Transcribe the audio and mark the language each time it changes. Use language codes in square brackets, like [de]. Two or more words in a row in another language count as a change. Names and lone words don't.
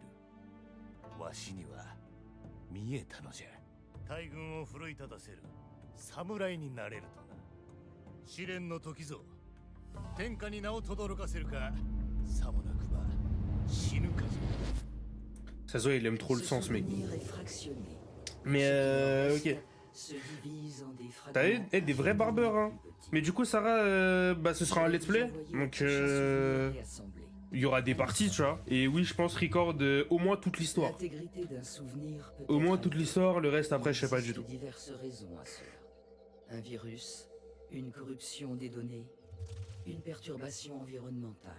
[ja] わしには見えたのじゃ。大軍を奮い立たせる侍になれるとな。試練の時ぞ。天下に名を轟かせるか、さもなくば死ぬかじゃ。 [fr] Ça se voit, il aime trop le sang, ce mec. Souvenir est fractionné. Mais ok. Se divise en des T'as fragments des vrais barbeurs, hein. plus petits. Mais du coup, Sarah, bah, ce sera un [en] let's play. [fr] Donc, il y aura des parties, tu vois. Et oui, je pense record au moins toute l'histoire. L'intégrité d'un souvenir peut Au moins être toute altérée. l'histoire, le reste après, je sais pas Il du tout. existe diverses raisons à cela. Un virus, une corruption des données, une perturbation environnementale.